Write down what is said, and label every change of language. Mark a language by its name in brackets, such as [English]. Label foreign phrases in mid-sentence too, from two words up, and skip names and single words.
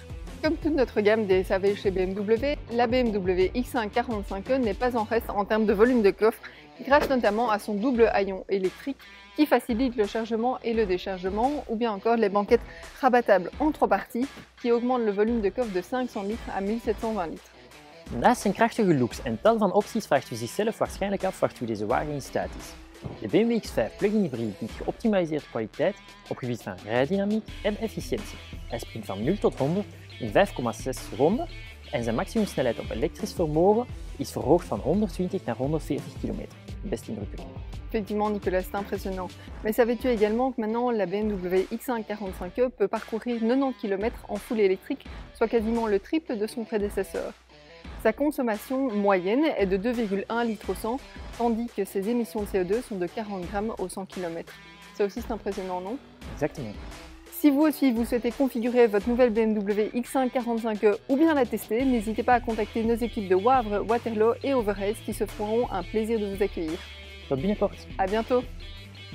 [French] Comme toute notre gamme des SAV chez BMW, la BMW X5 45e n'est pas en reste en termes de volume de coffre, grâce notamment à son double haillon électrique qui facilite le chargement et le déchargement, ou bien encore les banquettes rabattables en 3 parties qui augmentent le volume de coffre de 500 litres à 1720 litres. [Dutch] Naast zijn krachtige looks en tal van opties vraagt u zichzelf waarschijnlijk af waartoe deze wagen in staat is. De BMW X5 plug-in hybride biedt geoptimaliseerde kwaliteit op gebied van rijdynamiek en efficiëntie. Hij springt van 0 tot 100 in 5,6 seconden en zijn maximumsnelheid op elektrisch vermogen is verhoogd van 120 naar 140 km. Best indrukwekkend. [French] Effectivement Nicolas, c'est impressionnant. Mais savais-tu également que maintenant la BMW X5 45e peut parcourir 90 km en full électrique, soit quasiment le triple de son prédécesseur. Sa consommation moyenne est de 2,1 litres au 100, tandis que ses émissions de CO2 sont de 40 grammes au 100 km. Ça aussi c'est impressionnant, non? Exactement. Si vous aussi vous souhaitez configurer votre nouvelle BMW X5 45e ou bien la tester, n'hésitez pas à contacter nos équipes de Wavre, Waterloo et Overijse qui se feront un plaisir de vous accueillir. [Dutch] Tot binnenkort. [French] À bientôt!